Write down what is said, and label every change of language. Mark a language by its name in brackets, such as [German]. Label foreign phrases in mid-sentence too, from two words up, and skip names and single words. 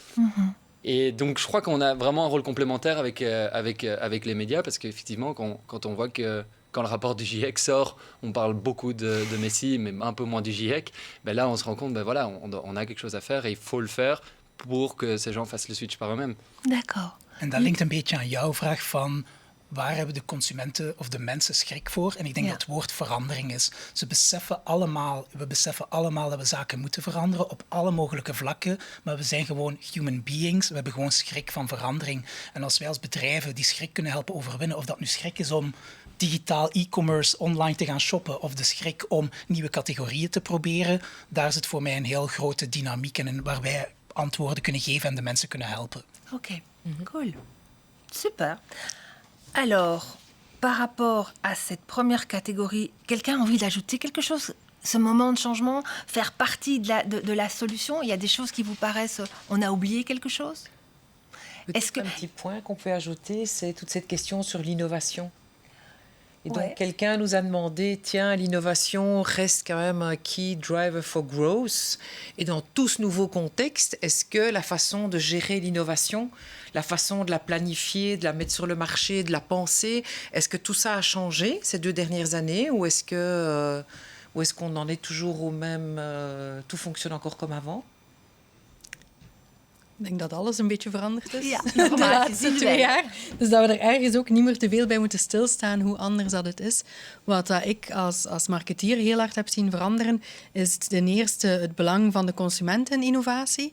[French] Et donc, je crois qu'on a vraiment un rôle complémentaire avec les médias, parce qu'effectivement, quand on voit que quand le rapport du GIEC sort, on parle beaucoup de Messi, mais un peu moins du GIEC, là, on se rend compte, voilà, on a quelque chose à faire et il faut le faire pour que ces gens fassent le switch par eux-mêmes. D'accord. [Dutch] En dat linkt een beetje aan jouw vraag van waar hebben de consumenten of de mensen schrik voor? En ik denk dat het woord verandering is. We beseffen allemaal dat we zaken moeten veranderen op alle mogelijke vlakken, maar we zijn gewoon [English] human beings. [Dutch] We hebben gewoon schrik van verandering. En als wij als bedrijven die schrik kunnen helpen overwinnen, of dat nu schrik is om digitaal e-commerce online te gaan shoppen of de schrik om nieuwe categorieën te proberen, daar zit voor mij een heel grote dynamiek in waar wij antwoorden kunnen geven en de mensen kunnen helpen. Ok, cool. Super. [French] Alors, par rapport à cette première catégorie, quelqu'un a envie d'ajouter quelque chose? Ce moment de changement, faire partie de la solution? Il y a des choses qui vous paraissent... On a oublié quelque chose? Est-ce un petit point qu'on peut ajouter, c'est toute cette question sur l'innovation. Et donc, quelqu'un nous a demandé, tiens, l'innovation reste quand même un [English] key driver for growth. [French] Et dans tout ce nouveau contexte, est-ce que la façon de gérer l'innovation, la façon de la planifier, de la mettre sur le marché, de la penser, est-ce que tout ça a changé ces 2 dernières années ou est-ce qu'on en est toujours au même... tout fonctionne encore comme avant? [Dutch] Ik denk dat alles een beetje veranderd is de laatste 2 jaar. Dus dat we er ergens ook niet meer te veel bij moeten stilstaan hoe anders dat het is. Wat dat ik als marketeer heel hard heb zien veranderen, is ten eerste het belang van de consument in innovatie.